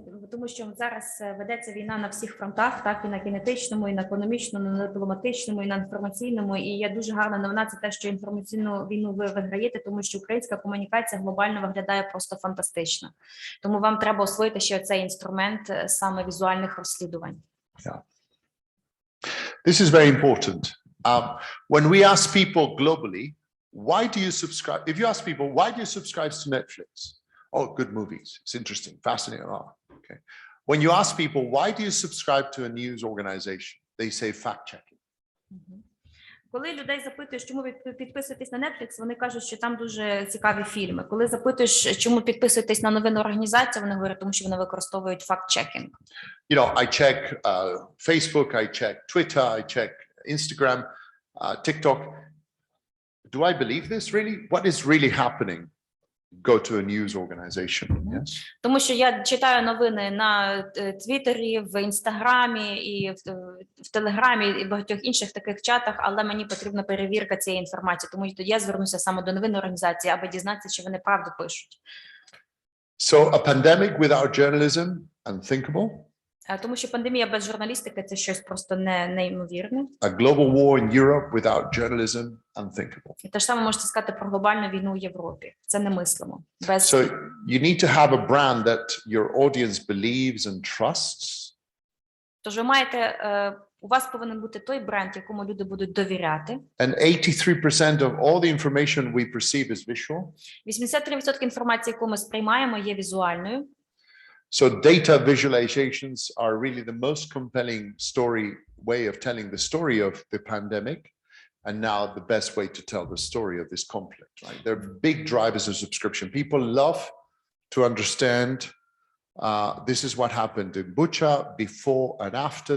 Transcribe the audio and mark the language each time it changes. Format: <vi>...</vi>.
<uk>Тому що зараз ведеться війна на всіх фронтах, так і на кінетичному, і на економічному, і на дипломатичному, і на інформаційному. І є дуже гарна новина, це те, що інформаційну війну ви виграєте, тому що українська комунікація глобально виглядає просто фантастично. Тому вам треба освоїти ще цей інструмент саме візуальних розслідувань.</uk> <en>Yeah. This is very important. When we ask people globally, why do you subscribe? If you ask people, why do you subscribe to Netflix? Oh, good movies. It's interesting, fascinating. Oh, okay. When you ask people, why do you subscribe to a news organization? They say fact-checking.</en> <uk>Коли людей запитуєш, чому ви підписуєтесь на Netflix, вони кажуть, що там дуже цікаві фільми. Коли запитуєш, чому підписуєтесь на новинну організацію, вони говорять, тому що вони використовують факт-чекінг.</uk> <en>I check Facebook, I check Twitter, I check Instagram, TikTok. Do I believe this really? What is really happening? Go to a news organization. Yes.</en> <uk>Тому що я читаю новини на Твіттері, в Інстаграмі, і в Телеграмі, і в багатьох інших таких чатах, але мені потрібна перевірка цієї інформації, тому тоді я звернуся саме до новинної організації, аби дізнатися, чи вони правду пишуть.</uk> <en>So a pandemic without journalism, unthinkable.</en> <uk>Тому що пандемія без журналістики – це щось просто неймовірне.</uk> <en>A global war in Europe without journalism, unthinkable.</en> <uk>І те ж саме можете сказати про глобальну війну в Європі. Це немислимо.</uk> <en>So you need to have a brand that your audience believes and trusts.</en> <uk>Тож ви маєте, у вас повинен бути той бренд, якому люди будуть довіряти.</uk> <en>And 83% of all the information we perceive is visual.</en> <uk>83% інформації, яку ми сприймаємо, є візуальною.</uk> <en>So data visualizations are really the most compelling way of telling the story of the pandemic, and now the best way to tell the story of this conflict, right? They're big drivers of subscription. People love to understand this is what happened in Bucha before and after.</en>